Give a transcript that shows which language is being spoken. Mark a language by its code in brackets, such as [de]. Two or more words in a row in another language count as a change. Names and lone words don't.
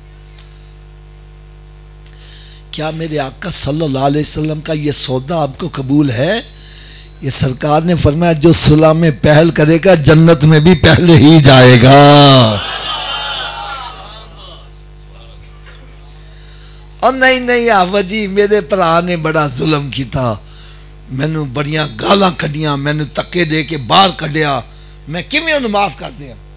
[ur] کیا میرے آقا [ar] صلی اللہ علیہ وسلم [ur] کا یہ سودا آپ کو قبول ہے؟ یہ سرکار نے فرمایا جو صلح میں پہل کرے گا جنت میں بھی پہلے ہی جائے گا. [pa] اور نہیں آفا جی میرے پرا نے بڑا ظلم کیتا, مینوں بڑیاں گالاں کڈیاں, مینوں تکے دے کے باہر کڈیا, میں کیویں انہوں معاف کر دیا؟